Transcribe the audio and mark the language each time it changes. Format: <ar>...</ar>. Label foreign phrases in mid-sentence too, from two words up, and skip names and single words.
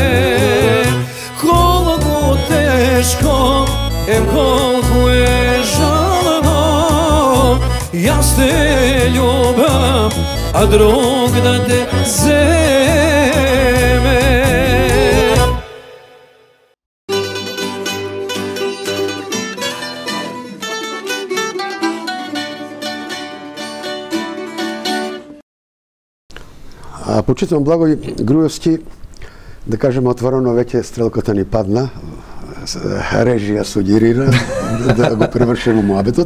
<mk>Koliko teško, em koliko je žalno, ja te ljubam, a drug da te zeme. Почитувам Благој Груевски, да кажеме отворено, веќе стрелката ни падна, режија сугерира да го превршиме муабетот.</mk>